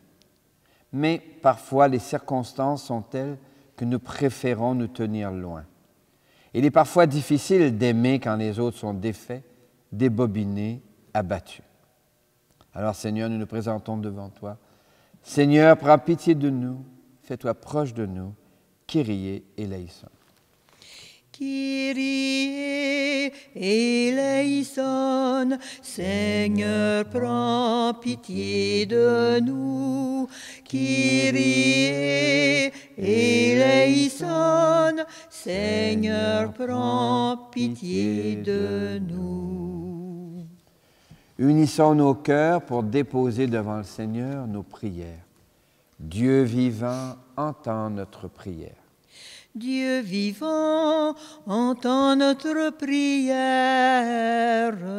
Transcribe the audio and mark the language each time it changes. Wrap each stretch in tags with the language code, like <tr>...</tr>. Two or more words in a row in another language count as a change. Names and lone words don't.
<fr>Mais parfois, les circonstances sont telles que nous préférons nous tenir loin. Il est parfois difficile d'aimer quand les autres sont défaits, débobinés, abattus. Alors, Seigneur, nous nous présentons devant toi. Seigneur, prends pitié de nous, fais-toi proche de nous.</fr> <el>Kyrie eleison. Kyrie eleison,</el> <fr>Seigneur, prends pitié de nous.</fr> <el>Kyrie eleison,</el> <fr>Seigneur, prends pitié de nous. Unissons nos cœurs pour déposer devant le Seigneur nos prières. Dieu vivant, entends notre prière. Dieu vivant, entends notre prière.</fr>